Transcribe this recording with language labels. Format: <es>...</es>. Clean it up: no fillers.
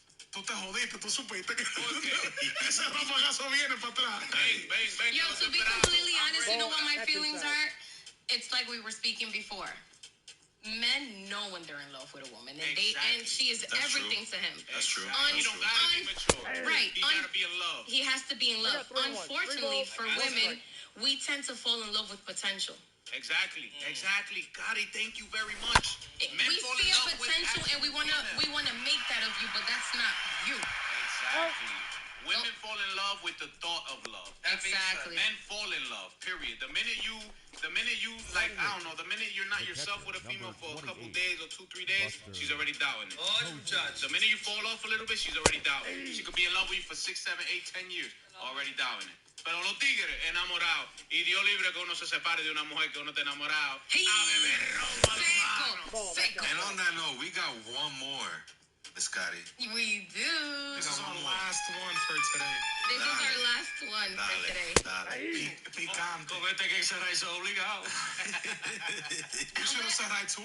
<es>Tú te jodiste, tú supiste que ese rafagazo viene para atrás. Ven.</es> <en>Yo, to be completely honest, you know what my feelings are? It's like we were speaking before. Men know when they're in love with a woman, and she is everything to him. That's true. He don't gotta be mature. Right. He gotta be in love. He has to be in love. Unfortunately, for women, we tend to fall in love with potential. Exactly. Gotti, thank you very much. We see a potential, and we wanna make that of you, but that's not you. Exactly. Women fall in love with the thought of love. Exactly. Men fall in love, period. The minute you, like, I don't know, the minute you're not yourself with a female for a couple days or 2-3 days, she's already doubting it. The minute you fall off a little bit, she's already doubting it. She could be in love with you for 6, 7, 8, 10 years, already doubting it.</en> <es>Pero los tigres enamorados, y Dios libre que uno se separe de una mujer que uno está enamorado. Seco.</es> <en>And on that note, we got one more, Miss Scotty. We do. This is our last one for today. This is our last one for today.</en> <es>Picante. Con este que será eso obligado.</es> <en>You should have said hi too.</en>